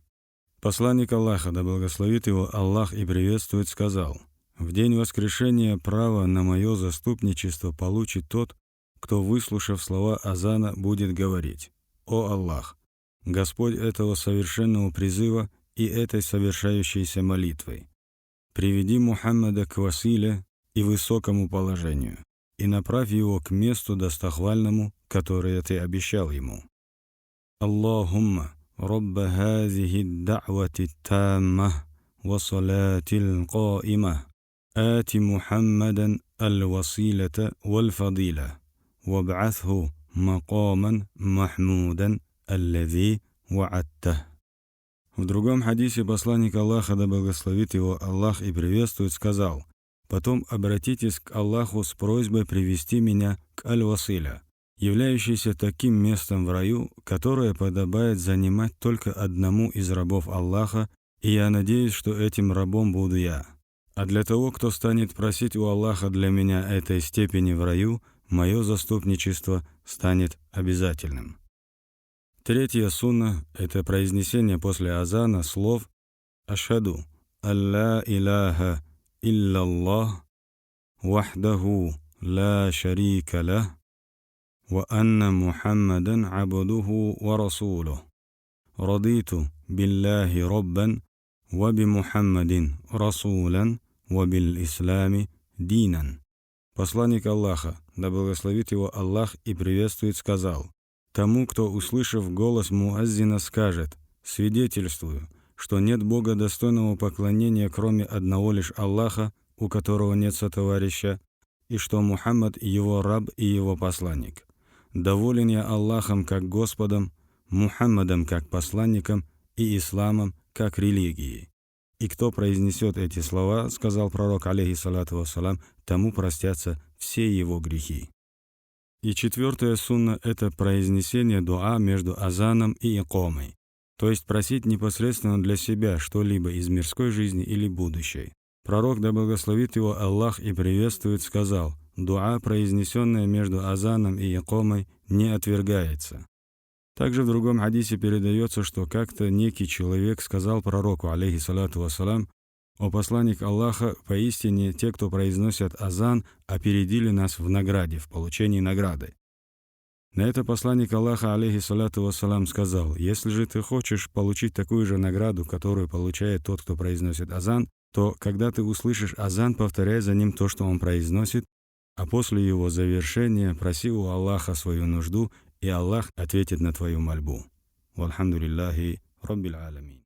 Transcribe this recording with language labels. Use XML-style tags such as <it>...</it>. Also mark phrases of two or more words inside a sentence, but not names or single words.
<ru>Посланник Аллаха, да благословит его Аллах и приветствует, сказал: «В день воскрешения право на мое заступничество получит тот, кто, выслушав слова азана, будет говорить: О Аллах, Господь этого совершенного призыва и этой совершающейся молитвой, приведи Мухаммада к василе и высокому положению, и направь его к месту достохвальному, которое ты обещал ему.</ru> <ar>اللهم رب هذه الدعوة التامة والصلاة القائمة آت محمدا الوسيلة والفضيلة وابعثه مقاما محمودا الذي وعدته».</ar> <ru>В другом хадисе посланник Аллаха, да благословит его Аллах и приветствует, сказал: «Потом обратитесь к Аллаху с просьбой привести меня к аль-василя, являющейся таким местом в раю, которое подобает занимать только одному из рабов Аллаха, и я надеюсь, что этим рабом буду я. А для того, кто станет просить у Аллаха для меня этой степени в раю, мое заступничество станет обязательным». Третья сунна – это произнесение после азана слов</ru> <ar>«أشهد أن لا إله إلا الله وحده لا شريك له وأن محمدا عبده ورسوله رضيت بالله ربا وبمحمد رسولا وبالإسلام دينا».</ar> <ru>Посланник Аллаха, да благословит его Аллах и приветствует, сказал: «Тому, кто, услышав голос муаззина, скажет: свидетельствую, что нет Бога достойного поклонения, кроме одного лишь Аллаха, у которого нет сотоварища, и что Мухаммад его раб и его посланник. Доволен я Аллахом как Господом, Мухаммадом как посланником и исламом как религией. И кто произнесет эти слова, сказал пророк,</ru> <ar>عليه الصلاة والسلام,</ar> <ru>тому простятся все его грехи». И четвертая сунна – это произнесение дуа между азаном и икомой, то есть просить непосредственно для себя что-либо из мирской жизни или будущей. Пророк, да благословит его Аллах и приветствует, сказал: дуа, произнесенная между азаном и икомой, не отвергается. Также в другом хадисе передается, что как-то некий человек сказал пророку,</ru> <ar>عليه الصلاة والسلام:</ar> <ru>«О посланник Аллаха, поистине те, кто произносят азан, опередили нас в награде, в получении награды». На это посланник Аллаха,</ru> <ar>عليه الصلاة والسلام,</ar> <ru>сказал: «Если же ты хочешь получить такую же награду, которую получает тот, кто произносит азан, то, когда ты услышишь азан, повторяй за ним то, что он произносит, а после его завершения проси у Аллаха свою нужду, и Аллах ответит на твою мольбу.</ru> <ar>والحمد لله رب العالمين».</ar>